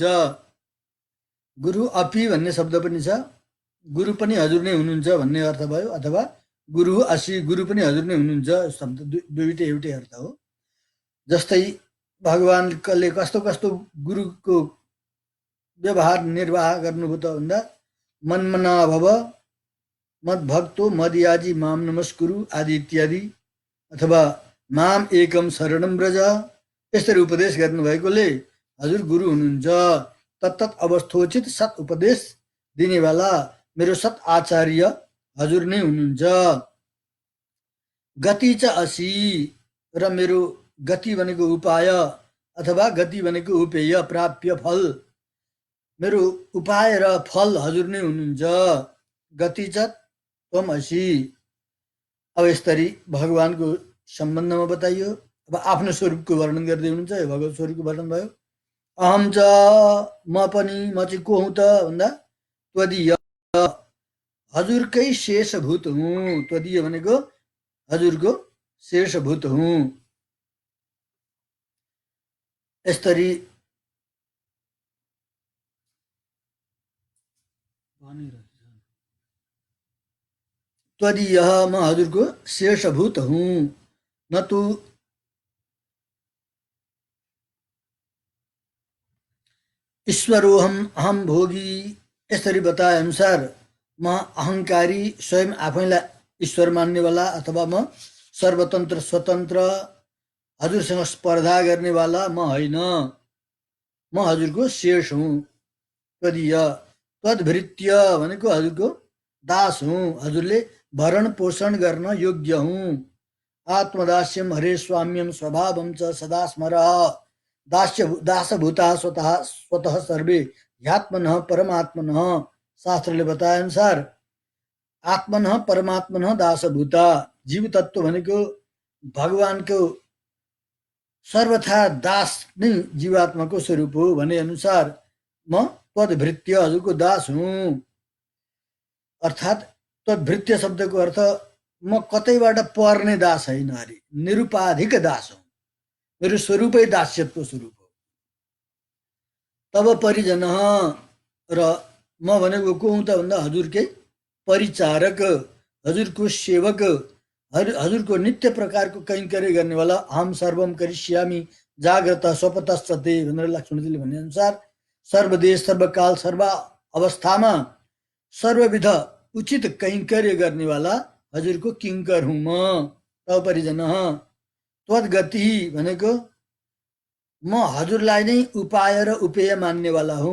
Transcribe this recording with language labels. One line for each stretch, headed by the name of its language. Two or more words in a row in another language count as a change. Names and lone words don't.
Sanskrit: गुरु अपि
Nepali: भन्ने शब्द पनि छ, गुरु पनि हजुर नै हुनुहुन्छ भन्ने अर्थ भयो, अथवा
Sanskrit: गुरु आशी,
Nepali: गुरु पनि हजुर नै हुनुहुन्छ शब्द दुईटै एउटै अर्थ हो। जस्तै भगवानले कस्तो कस्तो गुरुको व्यवहार निर्वाह गर्नुभयो त भन्दा,
Sanskrit: मन्मना भव मद्भक्तो मदयाजी माम नमस्कुरु आदि इत्यादि, अथवा माम एकम शरणम व्रज,
Nepali: यसरी उपदेश गर्नुभएकोले हजुर गुरु हुनुहुन्छ। तत्तत अवस्थोचित सत उपदेश दिनेवाला मेरो सत आचार्य हजुर नै हुनुहुन्छ।
Sanskrit: गति च असी,
Nepali: र मेरो गति भनेको उपाय अथवा गति भनेको उपेय, प्राप्य फल, मेरो उपाय र फल हजुर नै हुनुहुन्छ।
Sanskrit: गति च त्वम असी।
Nepali: अब यसरी भगवानको सम्बन्धमा बताइयो। अब आफ्नो स्वरूपको वर्णन गर्दै हुनुहुन्छ। यो भगवत स्वरूपको वर्णन भयो।
Sanskrit: अहम च,
Nepali: म पनि, म चाहिँ को हुँ त भन्दा, त्वदीय हजुरकै शेषभूत हुँ। त्वदीय भनेको हजुरको शेषभूत हुँ। यसरी त्वदीय, म हजुरको शेषभूत हुँ।
Sanskrit: न तु ईश्वरोहम अहम भोगी,
Nepali: यसरी बताए अनुसार म अहङ्कारी, स्वयं आफैलाई ईश्वर मान्नेवाला, अथवा म सर्वतन्त्र स्वतन्त्र, हजुरसँग स्पर्धा गर्नेवाला म होइन। म हजुरको शेष हुँ। त्वदीय, तद्भृत्य भनेको हजुरको दास हुँ, हजुरले भरण पोषण गर्न योग्य हुँ।
Sanskrit: आत्मदास्यम हरे स्वाम्यम स्वभावम च सदा स्मर, दासभूता स्वतः सर्वे ह्यात्मनः परमात्मनः।
Nepali: शास्त्रले बताए अनुसार
Sanskrit: आत्मनः परमात्मनः दासभूता,
Nepali: जीव तत्व भनेको भगवानको सर्वथा दास नै जीवात्माको स्वरूप हो भने अनुसार म तद्भृत्य हजुरको दास हुँ। अर्थात् तद्भृत्य शब्दको अर्थ म कतैबाट पर्ने दास होइन अरे, निरुपाधिक दास हुँ। मेरो स्वरूपै दास्यत्व स्वरूप हो। तब परिजन, र म भनेको को हुँ त भन्दा हजुरकै परिचारक, हजुरको सेवक, हजुरको नित्य प्रकारको कैङ्कर्य गर्नेवाला।
Sanskrit: अहम सर्वम करिष्यामि जाग्रत स्वपतस्ते
Nepali: भनेर लक्ष्मणजीले भने अनुसार सर्वदेश सर्वकाल सर्व अवस्थामा सर्वविध उचित कैङ्कर्य गर्नेवाला हजुरको किङ्कर हुँ म। तब परिजन, त्वद्गति भनेको म हजुरलाई नै उपाय र उपेय मान्नेवाला हुँ।